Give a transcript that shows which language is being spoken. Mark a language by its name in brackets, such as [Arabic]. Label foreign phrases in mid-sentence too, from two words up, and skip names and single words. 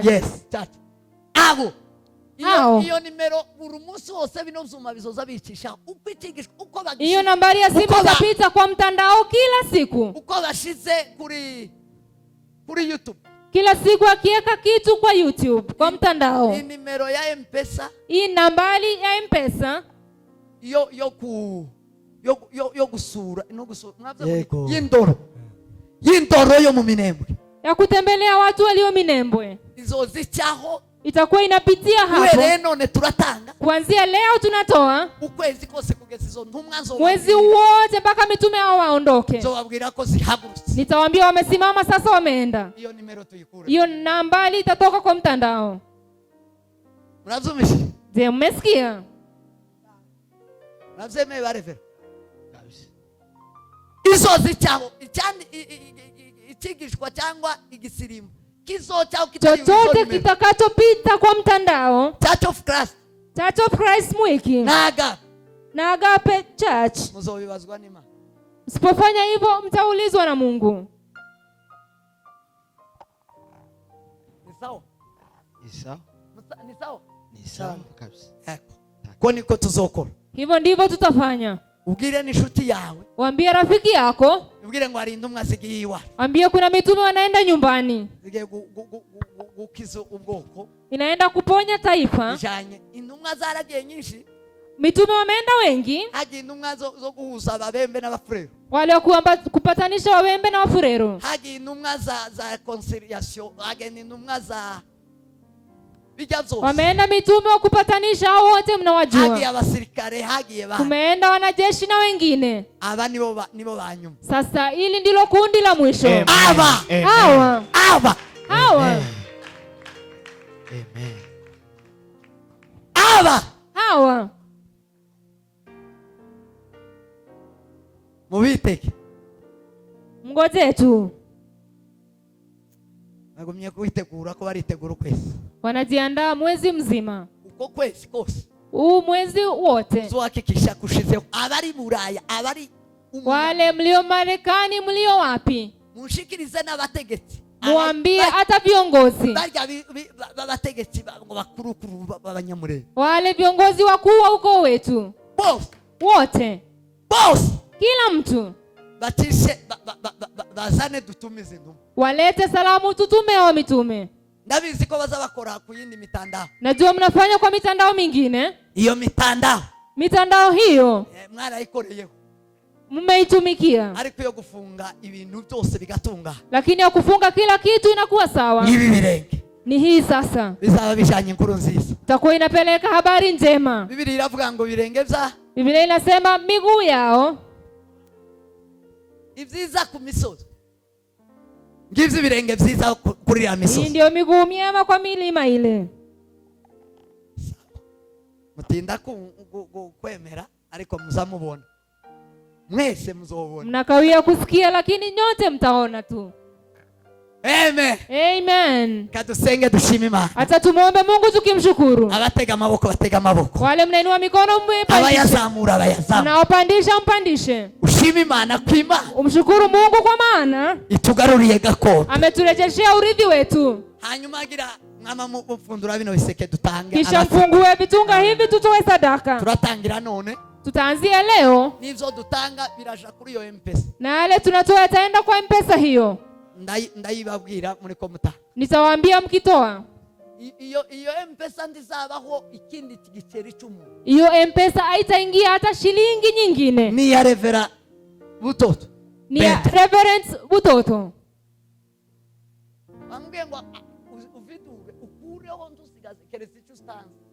[English] yes, church. [Kinyarwanda] Abo [Swahili] Hao. [Kinyarwanda] iyo nimero buri munsi wose bino vyuma bizoza bicisha uko itigishwa, uko bagisha, [Swahili] Hiyo nambari ya simu itapita kwa mtandao kila siku, [Kinyarwanda] uko bashize kuri YouTube, [Swahili] kila siku akiweka kitu kwa YouTube, kwa mtandao. [Kinyarwanda] ni nimero ya M-Pesa, [Swahili] Hii nambari ya M-Pesa [Kinyarwanda] yo gusura y'indoro yo mu Minembwe, [Swahili] ya kutembelea watu walio Minembwe, [Kinyarwanda] izozicaho [Swahili] itakuwa inapitia hapo. [Kinyarwanda] none turatanga [Swahili] Kuanzia leo tunatoa [Kinyarwanda] ukwezi kose kugeza izo ntumwa [Swahili] mwezi wote mpaka mitume hao waondoke. [Kinyarwanda] nzobabwira ko zihagurutse, [Swahili] Nitawaambia wamesimama sasa, wameenda. [Kinyarwanda] iyo nimero tuyikure, [Swahili] Hiyo nambari itatoka kwa mtandao. [Kinyarwanda] muravyumvise? [Swahili] Je, mmesikia? [Kinyarwanda] Muravyemeye barevera? Izozicaho ikigishwa cyangwa igisirimbo kizocaho [Swahili] Chochote kitakachopita kwa mtandao, Church of Christ, Church of Christ Mwiki na Agape Church, [Kinyarwanda] muzobibazwa n'Imana. [Swahili] msipofanya hivyo mtaulizwa na Mungu. Ni sawa? Ni sawa kabisa. [Kinyarwanda] Ko niko tuzokora. [Swahili] Hivyo ndivyo tutafanya. [Kinyarwanda] Ubwire n'inshuti yawe, [Swahili] Waambie rafiki yako, [Kinyarwanda] ubwire ngo arinde umwasigiye iwawe, [Swahili] waambie kuna mitume wanaenda nyumbani, [Kinyarwanda] zigiye gukiza ubwoko, [Swahili] inaenda kuponya taifa. [Kinyarwanda] ijanye intumwa zaragiye nyinshi, [Swahili] Mitume wameenda wengi, [Kinyarwanda] hagiye intumwa zo guhuza ababembe n'abafurero, [Swahili] wale wa kupatanisha Wabembe na Wafurero, [Kinyarwanda] hagiye intumwa za conciliation, hagiye intumwa za bijya zose, [Swahili] wameenda mitume wa kupatanisha hao wote mnawajua. [Kinyarwanda] hagiye abasirikare, hagiye [Swahili] Kumeenda wanajeshi na wengine. [Kinyarwanda] aba nibo banyuma. [Swahili] Sasa hili ndilo kundi la mwisho. [Kinyarwanda] Hawa mubiteke, [Swahili] mgoje tu, [Kinyarwanda] nagumye kubitegura ko baritegura ukwezi, [Swahili] wanajiandaa mwezi mzima, [Kinyarwanda] uko kwezi kose, [Swahili] mwezi wote. [Kinyarwanda] uzohakikisha kushizeho abari Buraya, abari [Swahili] wale mlio Marekani, mlio wapi, [Kinyarwanda] mushikirize n'abategetsi, [Swahili] muambie hata viongozi, [Kinyarwanda] barya babategetsi ngo bakurukuru babanyamurenge, [Swahili] wale viongozi wakuu wa ukoo wetu wote, kila mtu [Kinyarwanda] batishe bazane dutumize ntumwa, [Swahili] walete salamu tutume hao mitume. [Kinyarwanda] Ndabizi ko bazabakora ku yindi mitandao, [Swahili] najua mnafanya kwa mitandao mingine. [Kinyarwanda] Iyo mitandao [Swahili] hiyo [Kinyarwanda] mwarayikoreyeho, [Swahili] mmeitumikia, [Kinyarwanda] ariko yo gufunga ibintu byose bigatunga, [Swahili] lakini ya kufunga kila kitu inakuwa sawa. [Kinyarwanda] Ibi birenge [Swahili] ni hii sasa, [Kinyarwanda] bizaba bijanye inkuru nziza, [Swahili] takuwa inapeleka habari njema. [Kinyarwanda] Biblia iravuga ngo birenge bya, [Swahili] Biblia inasema miguu yao [Kinyarwanda] ibyiza ku misozi, ngivyo birenge byiza kuri ya misozi. [Swahili] Hii ndio miguu myema kwa milima ile. [Kinyarwanda] Mutinda kwemera ariko muzamubona, mwese muzobona. [Swahili] Mnakawia kusikia lakini nyote mtaona tu. Amen. [Kinyarwanda] Kadusenge dushime Imana. [Swahili] Hata tumuombe Mungu tukimshukuru. [Kinyarwanda] Abatega amaboko batega amaboko. [Swahili] Wale mnainua mikono mpandishe. [Kinyarwanda] Abayazamura bayazamura. [Swahili] Mnaopandisha mpandishe. [Kinyarwanda] Ushime Imana kwima. [Swahili] Umshukuru Mungu kwa maana [Kinyarwanda] itugaruriye gakondo. [Swahili] Ameturejeshea urithi wetu. [Kinyarwanda] Hanyuma agira mama mufundura bino biseke dutange [Swahili] Kisha mfungue vitunga hivi tutoe sadaka. [Kinyarwanda] turatangira none [Swahili] Tutaanzia leo [Kinyarwanda] n'ivyo dutanga biraja kuri iyo M-Pesa [Swahili] na yale tunatoa yataenda kwa M-Pesa hiyo. [Kinyarwanda] ndayibabwira muri komuta [Swahili] Nitawaambia mkitoa. [Kinyarwanda] iyo M-Pesa ndizabaho ikindi giceri cy'umuntu. [Swahili] Hiyo M-Pesa haitaingia hata shilingi nyingine. [Kinyarwanda] Ni ya Revera Butoto. [Swahili] Ni ya Reverend Butoto. [Kinyarwanda] Bambwiye ngo uvidure ukureho ndusigaze keretse icyo ustanze.